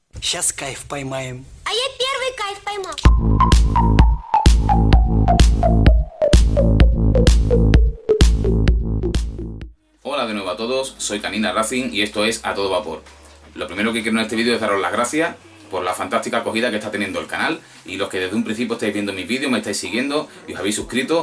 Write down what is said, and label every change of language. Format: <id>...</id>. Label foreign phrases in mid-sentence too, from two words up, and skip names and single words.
<ru>Сейчас кайф поймаем. А я первый кайф поймал.</ru> <es>Hola de nuevo a todos, soy Canina Racing y esto es A Todo Vapor. Lo primero que quiero en este vídeo es daros las gracias por la fantástica acogida que está teniendo el canal, y los que desde un principio estáis viendo mis vídeos, me estáis siguiendo y os habéis suscrito.</es>